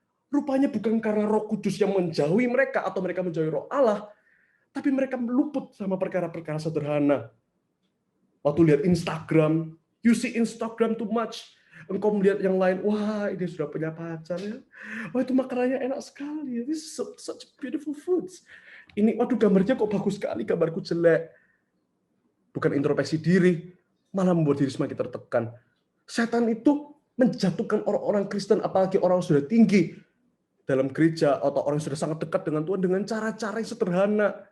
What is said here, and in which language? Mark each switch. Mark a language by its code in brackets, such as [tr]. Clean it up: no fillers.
[id] Rupanya bukan karena Roh Kudus yang menjauhi mereka atau mereka menjauhi Roh Allah, tapi mereka meluput sama perkara-perkara sederhana. Waktu lihat [en] Instagram, you see Instagram too much. [id] Engkau melihat yang lain, wah ini sudah punya pacar ya. Wah itu makanannya enak sekali. [en] This is such beautiful foods. [id] Ini, waduh gambarnya kok bagus sekali, gambarku jelek. Bukan introspeksi diri, malah membuat diri semakin tertekan. Setan itu menjatuhkan orang-orang Kristen, apalagi orang yang sudah tinggi dalam gereja atau orang yang sudah sangat dekat dengan Tuhan dengan cara-cara yang sederhana.